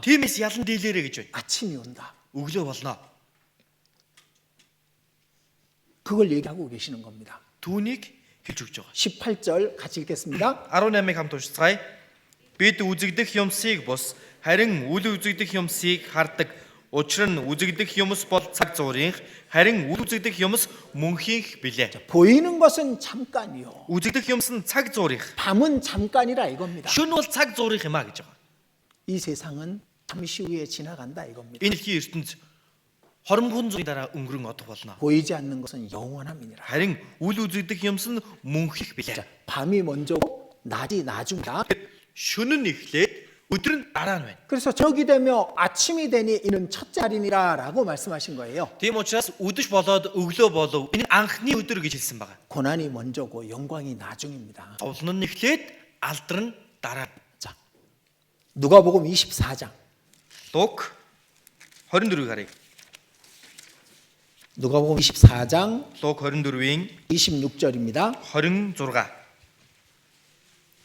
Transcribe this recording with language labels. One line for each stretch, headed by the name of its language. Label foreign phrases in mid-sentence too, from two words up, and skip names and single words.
Mongolian: Тиймээс ялан дийлэрэ гэж байна.
Korean: 아침이 온다.
Mongolian: Өглөө болно.
Korean: 그걸 얘기하고 계시는 겁니다.
Mongolian: Түүнийг хэлж өгч байгаа.
Korean: 18절 같이 읽겠습니다.
Mongolian: 18-ыг хамт уншицгаая. Бид үзэгдэх юмсыг бус харин үл үзэгдэх юмсыг хардаг. Учир нь үзэгдэх юмс бол цаг зуурынх, харин үл үзэгдэх юмс мөнхийнх билээ.
Korean: 보이는 것은 잠깐이요.
Mongolian: Үзэгдэх юмс нь цаг зуурынх.
Korean: 밤은 잠깐이라 이겁니다.
Mongolian: Шөнө бол цаг зуурынх юм а гэж байгаа.
Korean: 이 세상은 잠시 후에 지나간다 이겁니다.
Mongolian: Энэ дэлхийн ертөнц хоромхон зуурын дараа өнгөрөн одох болно.
Korean: 보이지 않는 것은 영원함이니라.
Mongolian: Харин үл үзэгдэх юмс нь мөнхийнх билээ.
Korean: 밤이 먼저고 낮이 나중이다.
Mongolian: Шөнө нь эхлээд өдөр нь дараа нь байна.
Korean: 그래서 적이 되며 아침이 되니 이는 첫째 날이니라라고 말씀하신 거예요.
Mongolian: Тийм учраас үдэш болоод өглөө болов. Энэ анхны өдөр гэж хэлсэн байгаа.
Korean: 고난이 먼저고 영광이 나중입니다.
Mongolian: Зовлон нь эхлээд алдар нь дараа.
Korean: 자, 누가복음 24장.
Mongolian: Лук 24-ыг харъя.
Korean: 누가복음 24장
Mongolian: Лук 24-ийн
Korean: 26절입니다.
Mongolian: 26.